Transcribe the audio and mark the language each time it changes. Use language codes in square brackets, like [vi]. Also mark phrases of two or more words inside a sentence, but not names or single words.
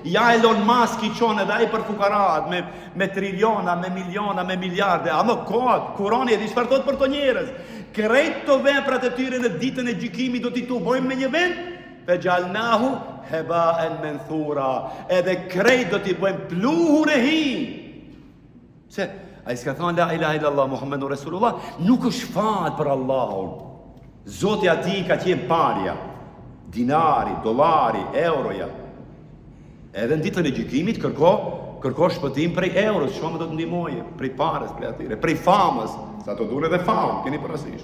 [sq] Ja Elon Musk i qonë edhe ai për fukarat, me triliona, me miliona, me miliarde. Ama kohët, Kurani e di çfarë thot për të njerëz. Krejt të veprat e tyre në ditën e gjykimit do t'i bojmë me një vend, [ar] فجعلناه هباء منثورا. [sq] Edhe krejt do t'i bëjmë pluhur e hi. Se, a i s'ka thonë [ar] لا إله إلا الله محمد رسول الله, [sq] nuk është fat për Allahun. Zoti ati ka qenë parja, dinari, dollari, euroja. Edhe në ditën e gjykimit kërko shpëtim prej euros, shumë do të ndihmoje, prej parës, prej atyre, prej famës, sa të duhet edhe famë, keni parasysh.